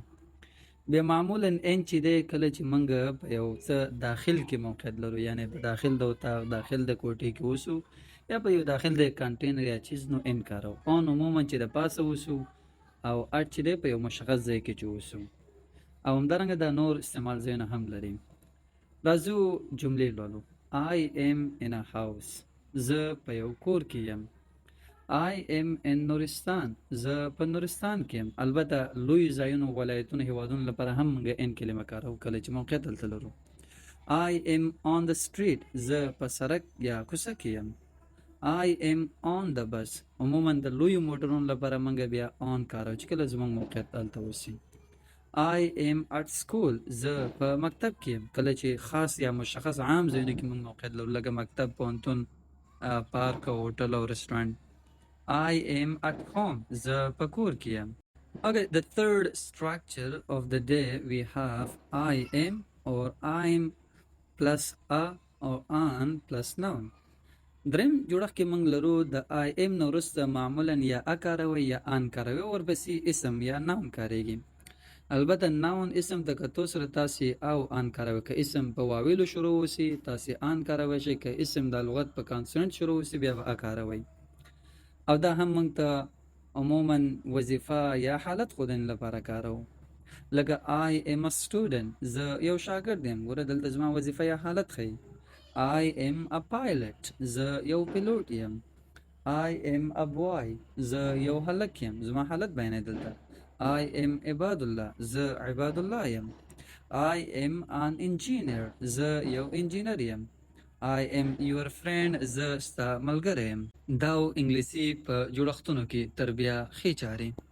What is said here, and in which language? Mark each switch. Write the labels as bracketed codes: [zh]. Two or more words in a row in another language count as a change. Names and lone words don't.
[ps] بیا معمولا ان چې دی کله چې موږ په یو څه داخل کې موقعیت لرو، یعنی په داخل د اتاق داخل د کوټې کې اوسو یا په یو داخل د کنټینر یا چیز، نو ان کارو. آن عموما چې د پاسه اوسو او اټ چې دی په یو مشخص ځای کې چې اوسو او همدارنګه دا نور استعمال ځایونه هم لري. راځو جملې لولو. [en] I am in a house، [ps] زه په یو کور کې یم. [en] I am in [ps] نورستان، زه په نورستان کې یم. البته لوی ځایونو ولایتونو هیوادونو لپاره هم موږ ان کلمه کاروو کله چې موقعیت دلته لرو. [en] I am on the street، [ps] زه په سړک یا کوڅه کې یم. [en] I am on the bus، [ps] عموما د لویو موټرونو لپاره موږ بیا on کاروو چې کله زموږ موقعیت دلته اوسي. [en] I am at school، [ps] زه په مکتب کې یم. کله چې خاص یا مشخص عام ځایونو کې موږ موقعیت لرو لکه مکتب، پوهنتون، پارک او هوټل او رستورانت. [en] I am at home، [ps] زه په کور کې یم. [en] Okay, the third structure of the day we have I am or I'm plus a or an plus noun. [ps] دریم جوړښت کې موږ لرو د [en] I am [ps] نه وروسته معمولا یا ا کاروي یا ان کاروي، ورپسې اسم یا ناون کاریږي. البته ناون اسم ته کتو سره تاسې او ان کاروي، که اسم په واویلو شروع وسی تاسې ان کاروي شئ، که اسم د لغت په کانسوننټ شروع وسی بیا به ا کاروي. او دا هم موږ ته عموما وظیفه یا حالت ښودنې لپاره کارو. [en] لکه I am a student، [ps] زه یو شاګرد یم. ګوره دلته زما وظیفه یا حالت ښیي. [en] I am a pilot، [ps] زه یو پیلوټ یم. [en] I am a boy، [ps] زه یو هلک یم، زما حالت بیانوي دلته. [en] I am [ps] عباد الله، زه عباد الله یم. [en] I am an engineer، [ps] زه یو انجینر یم. [en] I am your friend، [ps] زه ستا ملګری یم. دا انګلیسي په جوړښتونو کې تر بیا ښې چارې.